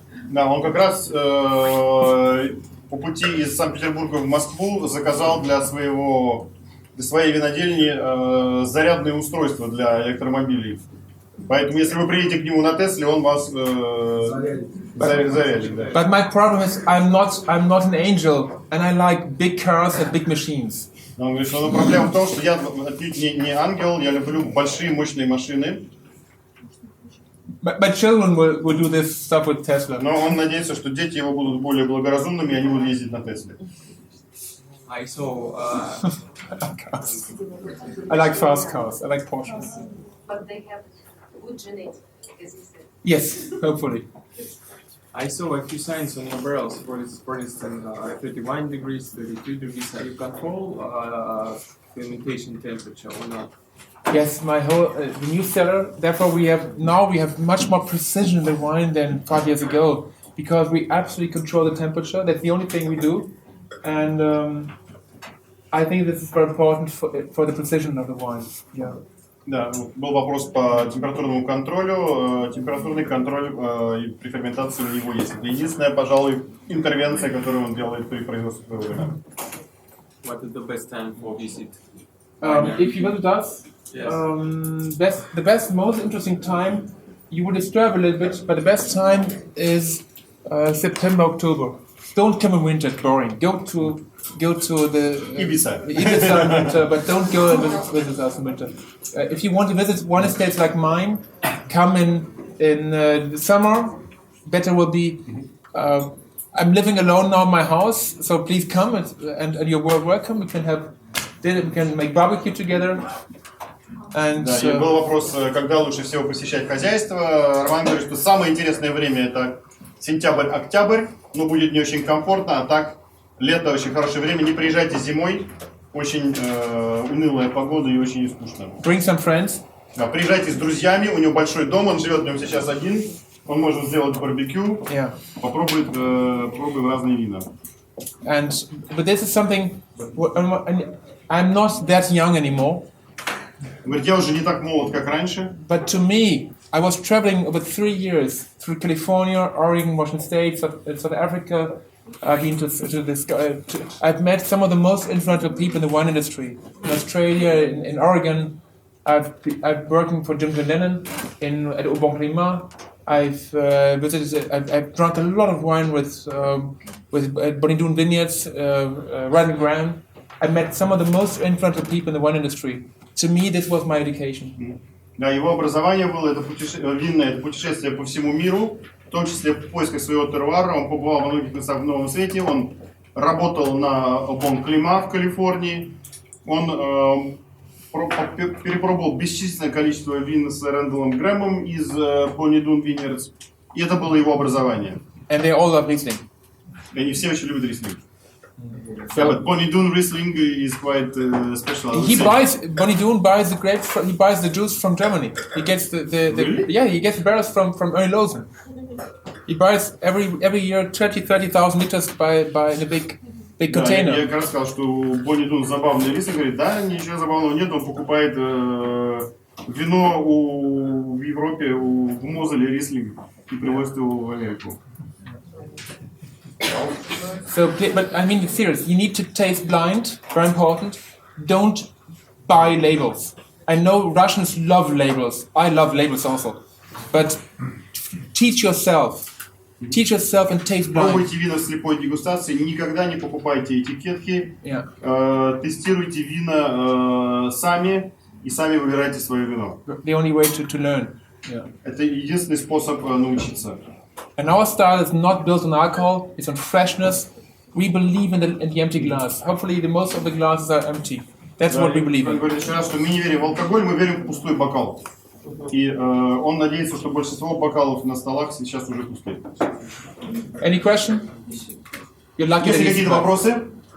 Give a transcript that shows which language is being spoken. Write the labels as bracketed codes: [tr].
[ru] Да, он как раз по пути из Санкт-Петербурга в Москву заказал для своей винодельни зарядные устройства для электромобилей. Поэтому, если вы приедете к нему на Тесле, он вас зарядит. Да. [en] But my problem is I'm not an angel and I like big cars and big machines. [ru] Он говорит, что проблема в том, что я отнюдь не ангел, я люблю большие мощные машины. [en] My children will do this stuff with Tesla. [ru] Но он надеется, что дети его будут более благоразумными, и они будут ездить на Тесле. [en] I saw Cars. I like fast cars. I like Porsches. But they have good genetics, as you said. Yes, hopefully. I saw a few signs on your barrels. For instance, 31 degrees, 32 degrees. Are you control fermentation temperature or not? Yes, the new cellar. Therefore, we have much more precision in the wine than 5 years ago because we absolutely control the temperature. That's the only thing we do, and I think this is very important for the precision of the wine. Yeah. [ru] Да, был вопрос по температурному контролю. Температурный контроль при ферментации у него есть. Это единственная, пожалуй, интервенция, которую он делает при производстве своего вина. [en] What is the best time for visit? If you visit us, Yes. the best, most interesting time, you will disturb a little bit, but the best time is September, October. Don't come in winter; it's boring. Go to the Ibiza. Ibiza in winter, but don't go and visit us in winter. If you want to visit one estate like mine, come in the summer. better will be. I'm living alone now in my house, so please come and you're welcome. We can have dinner, we can make barbecue together. And [ru] Да, и был вопрос, когда лучше всего посещать хозяйство. Роман говорит, что самое интересное время это сентябрь-октябрь, но будет не очень комфортно, а так лето очень хорошее время. Не приезжайте зимой, очень унылая погода и очень скучно. [en] Bring some friends. [ru] Да, приезжайте с друзьями, у него большой дом, он живет в нем сейчас один, он может сделать барбекю, [en] Yeah. [ru] пробуем разные вина. [en] But this is something. I'm not that young anymore. [ru] Говорит, я уже не так молод, как раньше. [en] But to me, I was traveling over 3 years through California, Oregon, Washington State, South Africa. I've been to this. I've met some of the most influential people in the wine industry in Australia, in Oregon. I've working for Jim Lennon at Aubon Climat. I've visited. I've drunk a lot of wine with Bonnie Doon Vineyards, Radley Graham. I met some of the most influential people in the wine industry. To me, this was my education. [ru] Да, его образование было винное, это путешествие по всему миру, в том числе в поисках своего теруара. Он побывал во многих местах в Новом Свете. Он работал на Aubon Climat в Калифорнии. Он перепробовал бесчисленное количество вин с Рэндаллом Грэмом из Bonnie Doon Vineyards. И это было его образование. [en] And they all love Riesling. [ru] И они все очень любят Рислинг. [en] But Bonnie Doon Riesling is quite special. Bonnie Doon buys the grapes. He buys the juice from Germany. He gets he gets the barrels from Ernie Lozen. He buys every year 30,000 liters in a big container. [ru] Я как раз сказал, что у Bonnie Doon забавный рислинг. Говорит, да, ничего забавного нет. Он покупает вино в Европе, в Мозеле рислинг и привозит его в Америку. [en] So, but I mean, serious. You need to taste blind. Very important. Don't buy labels. I know Russians love labels. I love labels also. But teach yourself. Teach yourself and taste blind. [ru] Пробуйте вина в слепой дегустации. Никогда не покупайте этикетки. [en] Yeah. [ru] Тестируйте вина сами и сами выбирайте свое вино. [en] The only way to learn. Yeah. [ru] Это единственный способ научиться. [en] And our style is not built on alcohol, it's on freshness. We believe in the empty glass. Hopefully, the most of the glasses are empty. That's what we believe in. [ru] Он говорит еще раз, что мы не верим в алкоголь, мы верим в пустой бокал. И он надеется, что большинство бокалов на столах сейчас уже пустые. [en] Any question? You're lucky. [ru] Есть ли какие-то вопросы?